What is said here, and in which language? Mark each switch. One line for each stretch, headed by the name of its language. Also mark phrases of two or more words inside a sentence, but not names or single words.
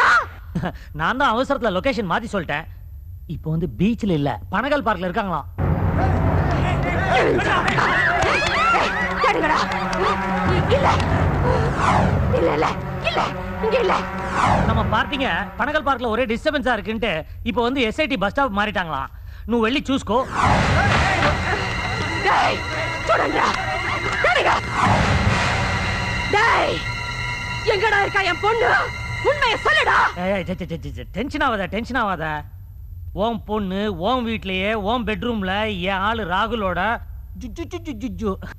Tamil: நான் தான் அவசரத்துல லொகேஷன் மாத்தி சொல்லிட்டேன். இப்போ வந்து பீச்ல இல்ல, பனகல் பார்க்ல இருக்காங்களாம். கேளுங்கடா. இல்ல இல்ல இல்ல இல்ல இங்க இல்ல. நம்ம பார்ட்டிங்க பனகல் பார்க்ல ஒரே டிஸ்டர்பன்ஸா இருக்குன்ட்டு இப்போ வந்து எஸ்ஐடி
English: bus stop
Tamil: மாறிட்டாங்களாம்.
Telugu: నువ్వు వెళ్ళి చూసుకో.
Tamil: டேய், சொல்லுங்க. கேளுங்க. டேய், எங்கடா இருக்கா என் பொண்ணு? உண்மையை சொல்லுடா. டென்ஷன் ஆகாத. உன் பொண்ணு உன் வீட்லயே உன் பெட்ரூம்ல என் ஆளு ராகுலோட ஜுஜு.